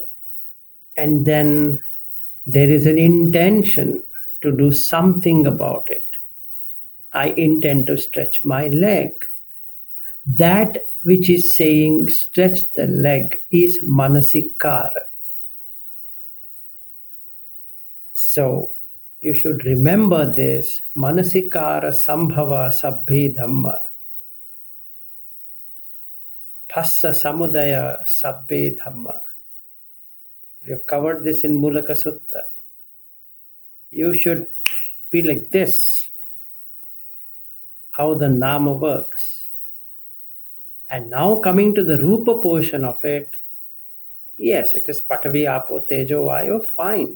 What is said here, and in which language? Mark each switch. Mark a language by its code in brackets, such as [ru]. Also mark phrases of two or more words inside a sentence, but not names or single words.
[en] And then there is an intention to do something about it. I intend to stretch my leg. That which is saying stretch the leg is manasikara. So you should remember this [pi] manasikara sambhava sabbhe dhamma. Phassa samudaya sabbhe dhamma. [en] You have covered this in Mulaka Sutta. You should be like this. How the Nama works. And now coming to the Rupa portion of it, yes, it is Patavi, Apo, Tejo, Vayu, fine.